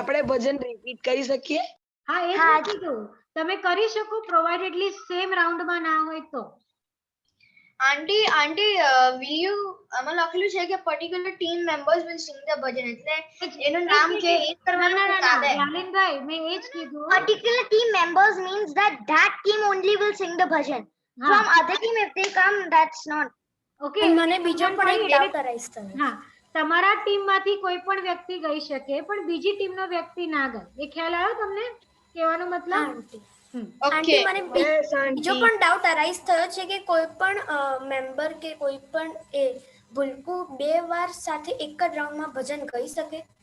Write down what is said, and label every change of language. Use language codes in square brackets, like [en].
[gu] આપણે ભજન રિપીટ કરી શકીએ? હા એ જ હા. મેં કીધું તમે કરી શકો પ્રોવાઇડેડલી સેમ રાઉન્ડમાં ના હોય તો. આંટી [en] will you [gu] આમાં લખેલું છે કે [en] particular team members will sing the [gu] ભજન એટલે એનું નામ છે એ કરવાનું ના ચાલે. યાલિનભાઈ મેં એ જ કીધું. [en] Particular team members means that team only will sing the bhajan. [gu] હા [en] From other team, if they come, that's not. [gu] Okay અને મને બીજો પણ એક ડાઉટ અરાઈઝ થયો. હા તમારા ટીમ માંથી કોઈ પણ વ્યક્તિ ગઈ શકે પણ બીજી ટીમનો વ્યક્તિ ના ગઈ. એ ખ્યાલ આવ્યો તમને કહેવાનો હા મતલબ? આંટી. હમ. આંટી મને [en] Yes, [gu] બીજો આંટી. પણ ડાઉટ અરાઈઝ થયો છે કે કોઈ પણ મેમ્બર કે કોઈ પણ એ ભૂલકું 2 વાર સાથે એક જ રાઉન્ડમાં ભજન ગાઈ શકે?